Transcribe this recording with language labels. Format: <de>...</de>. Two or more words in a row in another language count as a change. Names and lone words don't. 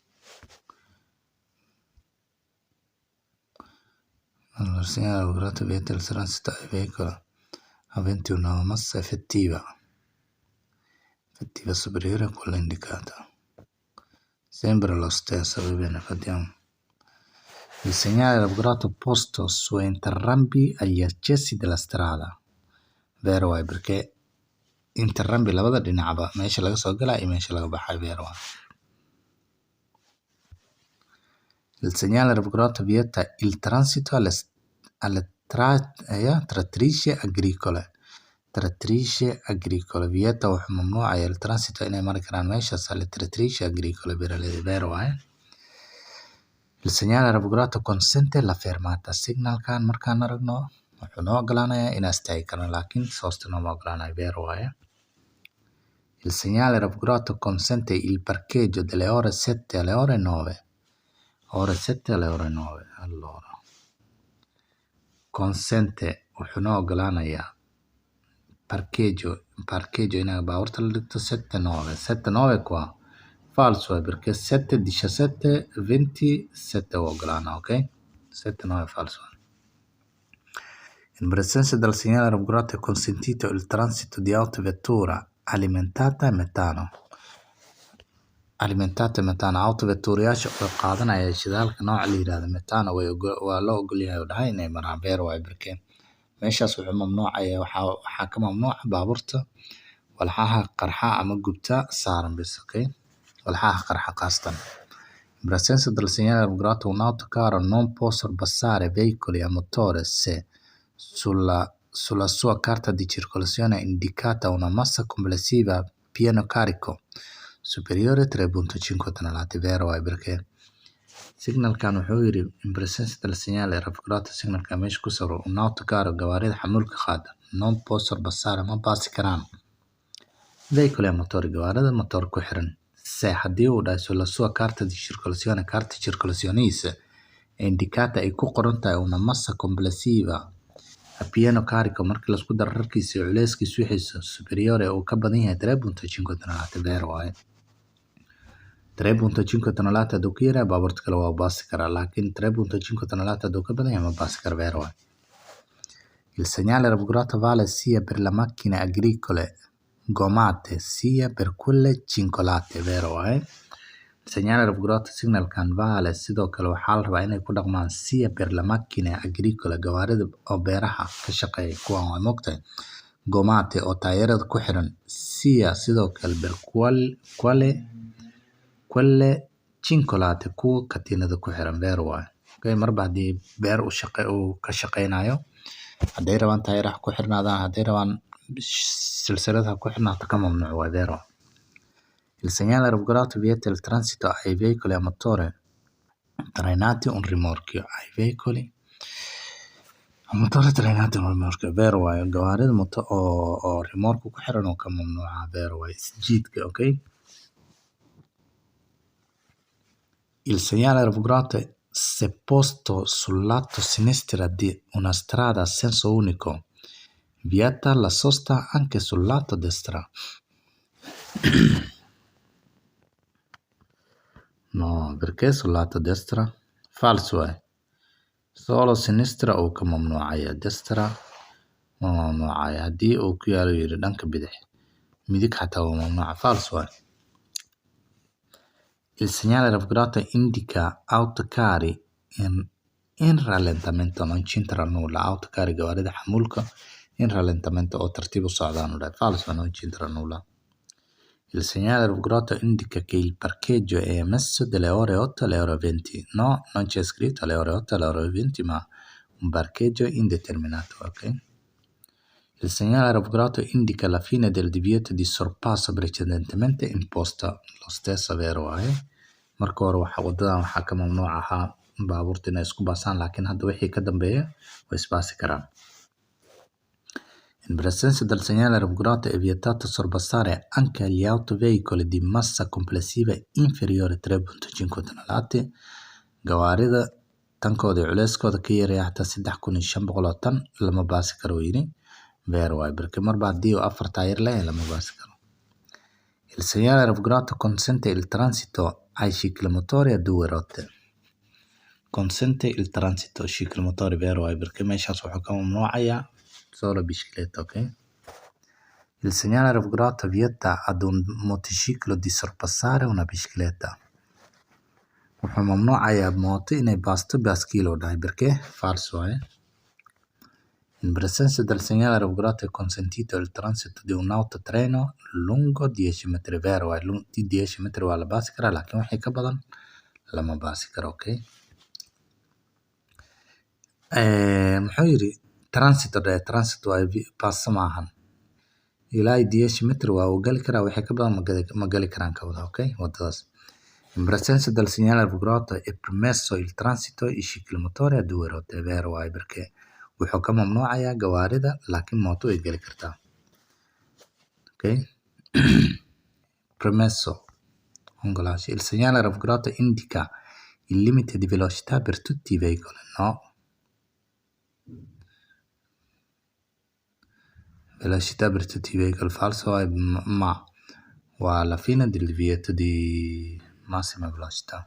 <it>Allora, il segnale raffigurato vieta il transito ai veicoli aventi una massa effettiva superiore a quella indicata. Sembra lo stesso, va bene, vediamo. Il segnale raffigurato posto su entrambi agli accessi della strada.</it> <so>Vero waaye</so> <it>perché entrambi</it> <so>labada dhinacba meesha laga soo galaa iyo meesha laga baxay. Vero waaye.</so> <it>Il segnale raffigurato vieta il transito alle trattrici agricole.</it> <so>Vieta wuxuu mamnuucayaa</so> <it>il transito</it> <so>inay mari karaan meeshaas</so> <it>alle trattrici agricole</it> <so>beeraleyda. Vero waaye.</so> <it>Il segnale raffigurato consente la fermata.</it> <so>Signalkan markaan aragno wuxuu noo ogolaanayaa inaan istaagi karno laakiin soosta nooma ogolaanayo. Vero waaye.</so> <it>Il segnale raffigurato consente il parcheggio dalle ore 7 alle ore 9. Ore 7 alle ore 9. Allora, consente</it> <so>wuxuu noo ogolaanayaa</so> <it>parcheggio parcheggio</it> <so>in baabuurta la dhigto</so> <it>7-9 qua falso è perché 7-17-20</it> <so>u ogolaana,</so> <it>ok? 7-9 falso. In presenza del segnale raffigurato è consentito il transito di autovettura alimentata e metano.</it> <so>Autovettuurayaasha oo qaadanaya shidaalka nooca la yiraahdo metano waa loo ogol yahay oo dhahay inay maraan beer waaye barkeen. Meeshaas wuxuu mamnuucaya waxaa ka mamnuuca baabuurta walxaha qarxa ama gubta saaran bis, okay? Walxaha qarxa qaasatan.</so> <it>In presenza del segnale raffigurato un autocarro non può sorpassare veicoli a motore se sulla sua carta di circolazione è indicata una massa complessiva pieno carico superiore 3.5 tonnellate,</it> <so>vero waaye barkeen. Signalkan wuxuu yiri</so> <it>in presenza del segnale raffigurato</it> <so>signalka meesha ku sawiran</so> <it>un autocarro</it> <so>gawaarida xamuulka qaada</so> <it>non può sorpassare</it> <so>ma baasi karaan</so> <it>veicoli a motore</it> <so>gawaarida motor ku xiran se haddii uu dhahay</so> <it>sulla sua carta di circolazione</it> <so>carta circolazioniisa</so> <it>è indicata</it> <so>ay ku qoran tahay</so> <it>una massa complessiva a pieno carico</it> <so>markii laisku daro rarkiisa iyo culeyskiisa wixiisa superiore uu ka badan yahay 3.5 tonnellate, vero waaye. 3.5 tonnellate hadduu ka yaraa baabuurta kale waa baasi karaa laakiin 3.5 tonnellate hadduu ka badan yahay ma baasi karo, vero waaye.</so> <it>Il segnale raffigurato vale sia per le macchine agricole gommate sia per quelle cincolate,</it> <so>vero waaye.</so> <it>Il segnale raffigurato</it> <so>signalkan vale sidoo kale waxaa la rabaa inay ku dhaqmaan</so> <it>sia per le macchine agricole</it> <so>gawaarida oo beeraha ka shaqeeya kuwan waa moogtahay gommate oo taayirada ku xiran sia sidoo kale</so> <it>per quelle cincolate</it> <so>kuwa katiinada ku xiran, vero waaye. Okay, marba haddii beer uu ka shaqeynayo hadday rabaan taayiraha ku xirnaadaan hadday rabaan silsiladaha ku xirnaata ka mamnuuc waaye, vero.</so> <it>Il segnale raffigurato vieta il transito ai veicoli a motore trainati un rimorchio ai veicoli a motore trainati un rimorchio,</it> <so>vero waaye. Gawaarida moto oo rimorku ku xiran oo ka mamnuuca, vero waaye. Isjiidka, okay?</so> <it>Il segnale raffigurato se posto sul lato sinistro di una strada a senso unico vieta la sosta anche sul lato destra. No, perché sul lato destra? Falso è. Solo sinistra</it> <so>uu ka mamnuucaya destra ma mamnuucaya haddii uu ku yaalo yiri dhanka bidix midig xataa waa mamnuuca,</so> <it>falso è. Il segnale raffigurato indica autocarri in rallentamento non c'entra nulla.</it> <so>Autocarri gawaarida xamuulka</so> <it>in rallentamento</it> <so>oo tartiib u socdaan u dhahay,</so> <it>falso non c'entra nulla. Il segnale raffigurato indica che il parcheggio è emesso dalle ore 8 alle ore 20. No, non c'è scritto alle ore 8 alle ore 20, ma un parcheggio indeterminato, ok? Il segnale raffigurato indica la fine del divieto di sorpasso precedentemente imposto. Lo stesso,</it> <so>vero waaye. Marka hore wadadan waxaa ka mamnuuc ahaa baabuurta inay isku baasaan laakiin hadda wixii ka dambeeya way isbaasi karaan.</so> <it>In presenza del segnale raffigurato è vietato sorpassare anche agli autoveicoli di massa complessiva inferiore 3.5 tonnellate.</it> <so>Gawaarida tankooda iyo culeyskooda ka yaraya xataa 3,500 tan lama baasi karo yiri, vero waaye. Barke marba haddii uu 4 taayir leeyahay lama baasi karo.</so> <it>Il segnale raffigurato consente il transito ai ciclomotori a 2 rotte. Consente il transito ciclomotori,</it> <so>vero waaye. Barke meeshaas wuxuu ka mamnuucaya</so> <it>solo bicicletta,</it> <so>ok?</so> <it>Il segnale raffigurato vieta ad un motociclo di sorpassare una bicicletta.</it> <so>Wuxuu mamnuucaya mooto inay baasto baaskiil oo dhahay, barke</so> <it>falso è. In presenza del segnale raffigurato è consentito il transito di un autotreno lungo 10 metri,</it> <so>vero waaye. 10 metri waa la baasi karaa laakiin wixii ka badan lama baasi karo, ok? Muxuu yiri transito waa baasta maahan ilaa 10 metri waa uu gali karaa wixii ka badan ma gali karaan ka wada, okay? Wadadaas.</so> <it>In presenza del segnale raffigurato è permesso il transito ai ciclomotori a 2 rotte,</it> <so>vero waaye. Barke wuxuu ka mamnuucayaa gawaarida laakiin mooto way gali kartaa, okay? Permesso ongolaansho.</so> <it>Il segnale raffigurato indica il limite di velocità per tutti i veicoli. No, velocità bertativa equal falso è ma alla fine dell'inviato di massima velocità.</it>